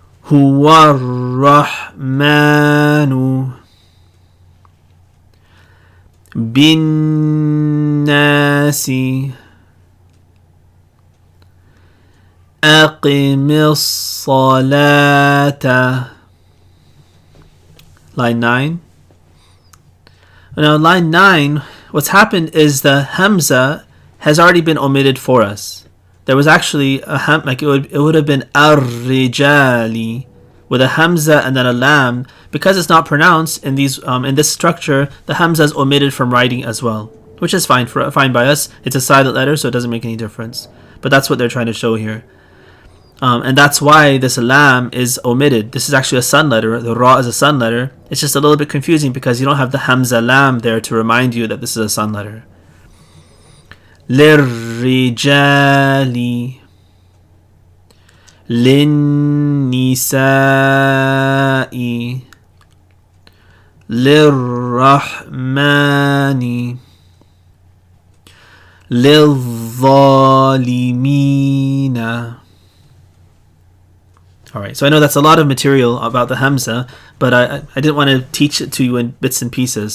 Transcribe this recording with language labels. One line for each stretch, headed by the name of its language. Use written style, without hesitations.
Arabic: هو الرحمن بالناس أقم الصلاة.
English: Line 9. Now line 9, what's happened is the Hamza has already been omitted for us. There was actually a it would have been ar-rijali with a Hamza and then a lam. Because it's not pronounced in these in this structure, the Hamza is omitted from writing as well, which is fine by us. It's a silent letter, so it doesn't make any difference. But that's what they're trying to show here. And that's why this lam is omitted. This is actually a sun letter. The ra is a sun letter. It's just a little bit confusing because you don't have the Hamza lam there to remind you that this is a sun letter.
Arabic: للرجال للنساء للرحمن للظالمين.
English: Alright, so I know that's a lot of material about the Hamza, but I didn't want to teach it to you in bits and pieces.